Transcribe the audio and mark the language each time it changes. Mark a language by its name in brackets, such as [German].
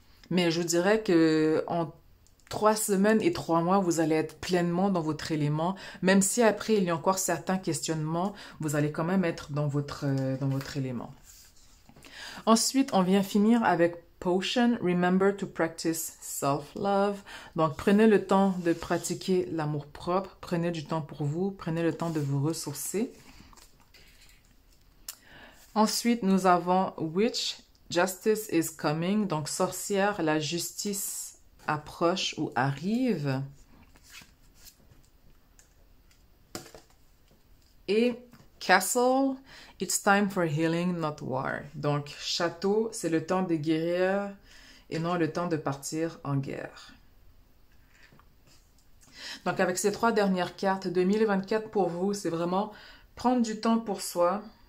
[French] Mais je dirais que en 3 semaines et 3 mois, vous allez être pleinement dans votre élément. Même si après, il y a encore certains questionnements, vous allez quand même être dans votre élément. Ensuite, on vient finir avec Potion. [English] Remember to practice self-love. [French] Donc, prenez le temps de pratiquer l'amour-propre. Prenez du temps pour vous. Prenez le temps de vous ressourcer. Ensuite, nous avons Witch. [English] Justice is coming. [French] Donc, sorcière, la justice approche ou arrive. [English] Et Castle, it's time for healing, not war. [French] Donc, château, c'est le temps de guérir et non le temps de partir en guerre. Donc, avec ces 3 dernières cartes, 2024 pour vous, c'est vraiment prendre du temps pour soi.